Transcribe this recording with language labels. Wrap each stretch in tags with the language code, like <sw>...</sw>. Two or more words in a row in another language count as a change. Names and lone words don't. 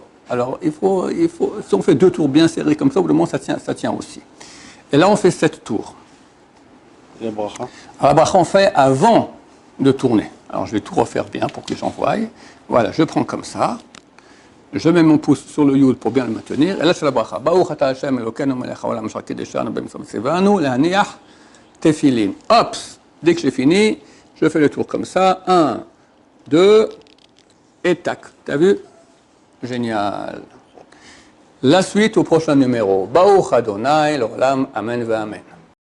<fr>Alors il faut, si on fait 2 tours bien serrés comme ça, au bout d'un moment, ça tient aussi. Et là, on fait 7 tours. La bracha. Alors, la bracha, on fait avant de tourner. Alors je vais tout refaire bien pour que les gens voient. Voilà, je prends comme ça. Je mets mon pouce sur le yud pour bien le maintenir. Et là, c'est la bracha.</fr> <he>ברוך אתה השם אלוקינו מלך העולם אשר קדשנו במצוות צוונו להניח תפילין.</he> <fr>Hop, dès que j'ai fini, je fais le tour comme ça. 1, 2, et tac. T'as vu? Génial. La suite au prochain numéro.</fr> <he>ברוך אדוני לעולם אמן ו אמן.</he>